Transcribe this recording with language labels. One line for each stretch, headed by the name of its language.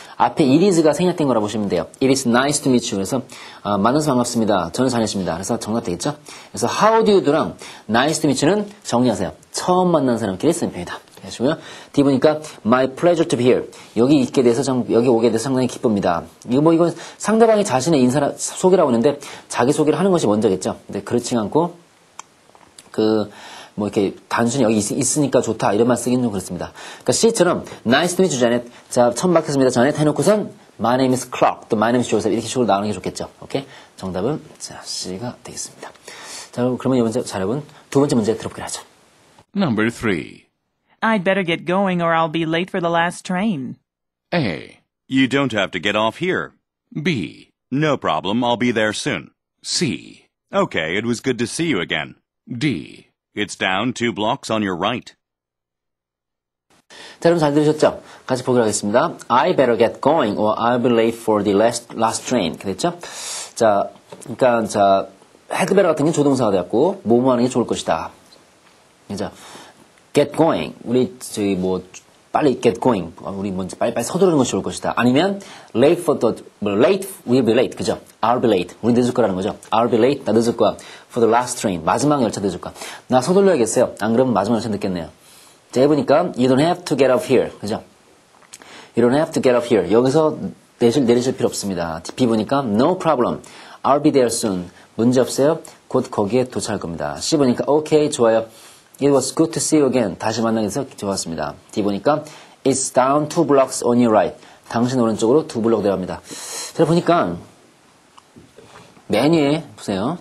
Korean: 앞에 it is가 생략된 거라 보시면 돼요.
English: It is nice to meet you.
Korean: 그래서 만나서 반갑습니다. 저는 자네십니다. 그래서 정답 되겠죠? 그래서
English: how do you do
Korean: 랑
English: nice to meet you
Korean: 는 정리하세요. 처음 만난 사람끼리 쓰는 표현이다. 하시고요.
English: D 보니까 my pleasure to be here.
Korean: 여기 있게 돼서 여기 오게 돼서 상당히 기쁩니다. 이건 상대방이 자신의 소개라고 하는데 자기 소개를 하는 것이 먼저겠죠. 근데 그렇지 않고 이렇게 단순히 여기 있으니까 좋다 이런 말 쓰기는 좀 그렇습니다. 그러니까 C처럼
English: nice to meet you, Janet.
Korean: 자, 처음 뵙겠습니다, Janet 해놓고선
English: my name is Clark,
Korean: 또
English: my name is Joseph
Korean: 이렇게 식으로 나오는 게 좋겠죠. 오케이? 정답은 자 C가 되겠습니다. 자, 그러면 자, 여러분 두 번째 문제 들어보기로 하죠.
English: Number 3. I'd better get going or I'll be late for the last train. A. You don't have to get off here. B. No problem, I'll be there soon. C. Okay, it was good to see you again. D. It's down 2 blocks on your right.
Korean: 자, 여러분 잘 들으셨죠? 같이 보기로 하겠습니다.
English: I better get going or I'll be late for the last train.
Korean: 이렇게 됐죠? 자, 그러니까 had better 같은 게 조동사가 되었고 뭐뭐 하는 게 좋을 것이다. 그죠?
English: get going.
Korean: 우리
English: 빨리 get going.
Korean: 우리 먼저 빨리빨리 서두르는 것이 좋을 것이다.
English: 아니면 late we'll be late.
Korean: 그죠?
English: I'll be late.
Korean: 우리 늦을 거라는 거죠.
English: I'll be late.
Korean: 나 늦을 거야.
English: For the last train.
Korean: 마지막 열차 늦을 거야. 나 서둘러야겠어요. 안 그러면 마지막 열차 늦겠네요. 자, 해보니까
English: you don't have to get off here.
Korean: 그죠?
English: You don't have to get off here.
Korean: 여기서 내리실 필요 없습니다.
English: B 보니까 no problem. I'll be there soon.
Korean: 문제 없어요. 곧 거기에 도착할 겁니다. C 보니까 okay, 좋아요.
English: It was good to see you again.
Korean: 다시 만나게 돼서 좋았습니다.
English: D 보니까 it's down 2 blocks on your right.
Korean: 당신 오른쪽으로 2 블록 내려갑니다. 자, 보니까 메뉴에 보세요.